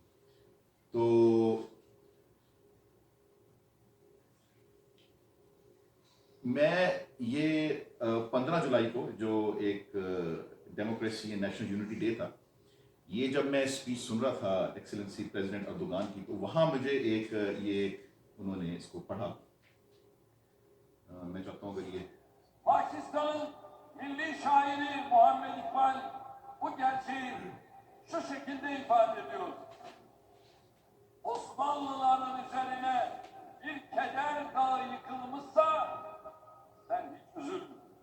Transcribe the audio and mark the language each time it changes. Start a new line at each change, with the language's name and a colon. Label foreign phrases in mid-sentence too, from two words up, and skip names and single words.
Urdu: تو میں یہ 15 جولائی کو جو ایک
English: democracy and national unity day
Urdu: تھا، یہ جب میں اسپیچ سن رہا تھا
English: excellency president
Urdu: اردوغان کی، تو وہاں مجھے ایک یہ انہوں نے اس کو پڑھا. میں چاہتا ہوں کہ یہ
Turkish: Pakistan'ın milli şairi Muhammed İkbal bu gerçeği şu şekilde ifade ediyor: Osmanlıların üzerine bir keder dağı yıkılmışsa sen hiç üzülme.